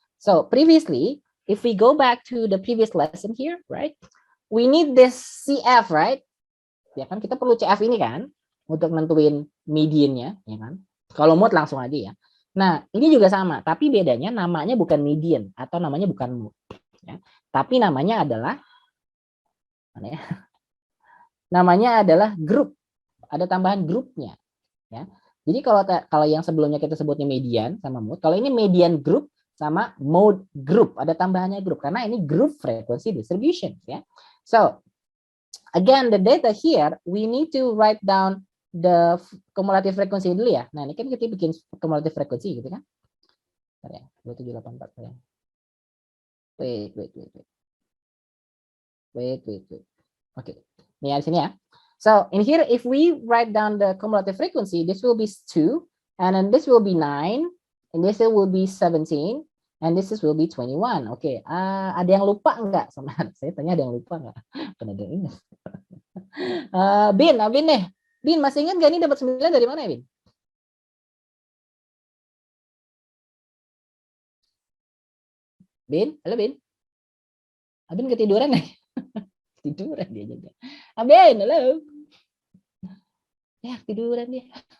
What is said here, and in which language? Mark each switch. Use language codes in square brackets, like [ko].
[en] So previously, if we go back to the previous lesson here, right? We need this CF, right? [id] Ya kan kita perlu CF ini kan untuk nentuin mediannya, ya kan? Kalau mode langsung aja ya. Nah, ini juga sama, tapi bedanya namanya bukan median atau namanya bukan mode, ya. Tapi namanya adalah mana ya? Namanya adalah grup. Ada tambahan grupnya, ya. Jadi kalau yang sebelumnya kita sebutnya median sama mode, kalau ini median group sama mode group, ada tambahannya grup karena ini group frequency distribution ya. [en] So again the data here we need to write down the cumulative frequency [id] dulu ya. Nah, ini kan kita bikin cumulative frequency gitu kan. Bentar ya, 2784 ya. Wait. Oke. Ini di sini ya. [en] So in here, if we write down the cumulative frequency, this will be 2, and then this will be 9, and this will be 17, and this will be 21. [id] Oke, ada yang lupa nggak sama saya tanya ada yang lupa nggak? Kan ada yang ingat. Bin deh. Bin masih ingat nggak ini dapat 9 dari mana ya, Bin? Bin, halo Bin. Bin ketiduran nih. Tiduran dia juga. Bin, halo. Ya tiduran dia.